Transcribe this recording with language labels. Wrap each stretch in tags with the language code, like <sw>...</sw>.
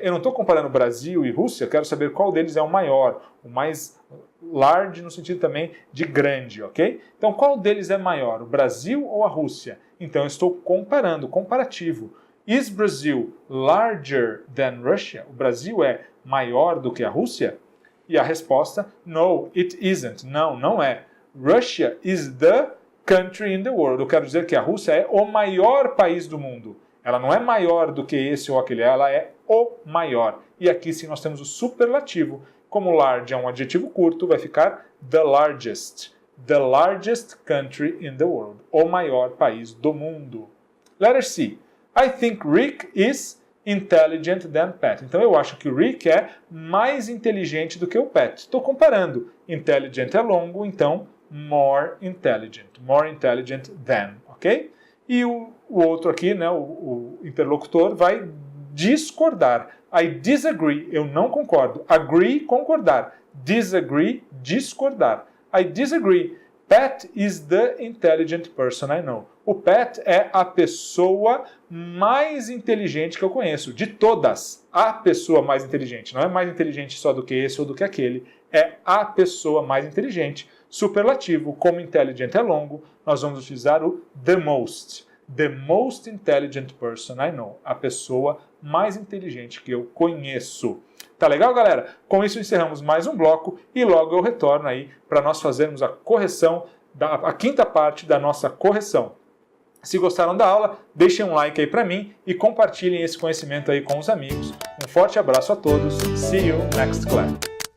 <pt>Eu não estou comparando Brasil e Rússia, eu quero saber qual deles é o maior, o mais large no sentido também de grande, ok? Então qual deles é maior, o Brasil ou a Rússia? Então eu estou comparando, comparativo.</pt> <en>Is Brazil larger than Russia?</en> <pt>O Brasil é maior do que a Rússia? E a resposta,</pt> <en>no, it isn't.</en> <pt>Não, não é.</pt> <en>Russia is the country in the world.</en> <pt>Eu quero dizer que a Rússia é o maior país do mundo. Ela não é maior do que esse ou aquele, ela é o maior. E aqui sim nós temos o superlativo. Como large é um adjetivo curto, vai ficar the largest.</pt> <en>The largest country in the world.</en> <pt>O maior país do mundo.</pt> <en>Letter C. I think Rick is intelligent than Pat.</en> <pt>Então eu acho que o Rick é mais inteligente do que o Pat. Estou comparando. Intelligent é longo, então more intelligent. More intelligent than, ok? E o outro aqui, né, o interlocutor, vai discordar.</pt> <en>I disagree,</en> <pt>eu não concordo.</pt> <en>Agree, concordar. Disagree, discordar. I disagree. Pat is the intelligent person I know.</en> <pt>O Pat é a pessoa mais inteligente que eu conheço. De todas, a pessoa mais inteligente. Não é mais inteligente só do que esse ou do que aquele. É a pessoa mais inteligente. Superlativo, como intelligent é longo, nós vamos utilizar o the most.</pt> <en>The most intelligent person I know.</en> <pt>A pessoa mais inteligente que eu conheço. Tá legal, galera? Com isso encerramos mais um bloco e logo eu retorno aí para nós fazermos a correção, a quinta parte da nossa correção. Se gostaram da aula, deixem um like aí para mim e compartilhem esse conhecimento aí com os amigos. Um forte abraço a todos.</pt> <en>See you next class.</en>